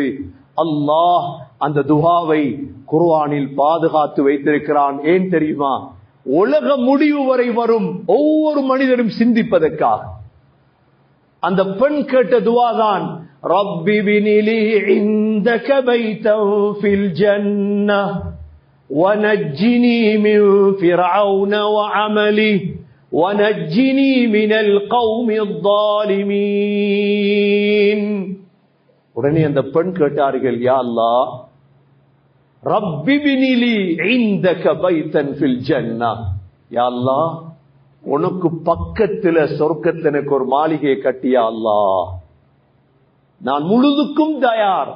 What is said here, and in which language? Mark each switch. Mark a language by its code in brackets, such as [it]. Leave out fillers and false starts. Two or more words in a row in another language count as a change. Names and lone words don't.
[ta] அல்லாஹ் அந்த துவாவை குர்ஆனில் பாதுகாத்து வைத்திருக்கிறான். ஏன் தெரியுமா? உலக முடிவு வரை வரும் ஒவ்வொரு மனிதரும் சிந்திப்பதற்காக. அந்த பெண் கேட்ட துவா தான், [ar] رب ابن لي عندك بيتا في الجنة وَنَجِّنِي مِنْ فِرْعَوْنَ وَعَمَلِهِ وَنَجِّنِي مِنَ الْقَوْمِ الظَّالِمِينَ. [ta] உடனே அந்த பெண் கேட்டார்கள், [ar] يا الله, رب ابن لي عندك بيتا في الجنة. يا الله, [ta] உனக்கு பக்கத்துல சொர்க்கத்துல எனக்கு ஒரு மாளிகையை கட்டியா அல்லாஹ். நான் முழுதுக்கும் தயார்.